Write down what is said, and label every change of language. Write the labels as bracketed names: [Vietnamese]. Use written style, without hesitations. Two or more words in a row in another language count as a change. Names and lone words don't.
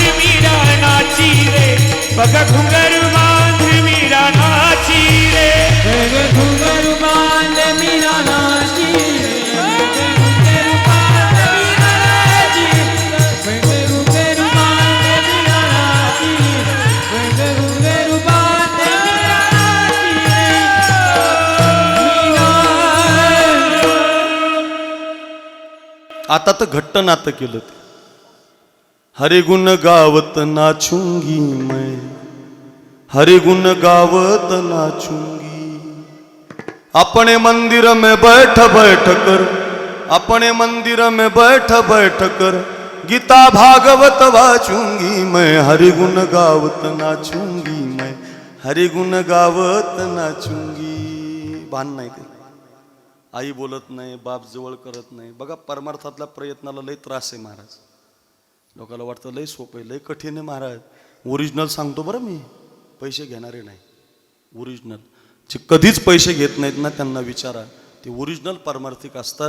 [Marathi] मीरा नाची रे, बघ घुंगर बांध मीरा नाची रे, बघ घुंगर बांध मीरा नाची रे, घुंगर बांध मीरा नाची, बघ घुंगर बांध मीरा नाची, बघ घुंगर बांध मीरा नाची रे. आता तर घट्ट नातं केलं ते. [Hindi] हरे गुण गावत नाचूंगी मैं, हरे गुण गावत नाचूंगी. अपने मंदिर में बैठ बैठ कर, अपने मंदिर में बैठ बैठ कर गीता भागवत वाचूंगी मैं. हरे गुण गावत नाचूंगी मैं, हरे गुण गावत नाचूंगी. [Marathi] भान नाही ते. आई बोलत नाही, बाप जवळ करत नाही. बघा परमार्थातल्या प्रयत्नाला लय त्रास आहे महाराज. लोकांना वाटतं लय सोपं आहे, लय कठीण आहे महाराज. ओरिजिनल सांगतो बरं मी, पैसे घेणारे नाही. ओरिजिनल जे कधीच पैसे घेत नाहीत ना त्यांना विचारा, ते ओरिजिनल परमार्थिक असतात.